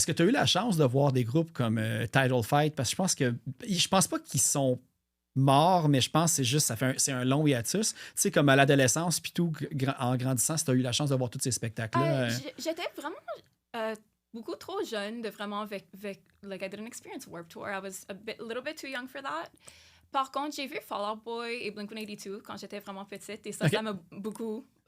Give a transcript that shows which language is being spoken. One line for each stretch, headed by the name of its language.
French: Est-ce que tu as eu la chance de voir des groupes comme Title Fight? Parce que je pense pas qu'ils sont morts, mais je pense que c'est juste, c'est un long hiatus. Tu sais, comme à l'adolescence, puis tout, en grandissant, si tu as eu la chance de voir tous ces spectacles-là. J'étais vraiment beaucoup trop jeune de vraiment,
English: like, I didn't experience Warped Tour. I was a little bit too young for that.
French: Par contre, j'ai vu Fall Out Boy et Blink-182 quand j'étais vraiment petite, et ça m'a beaucoup...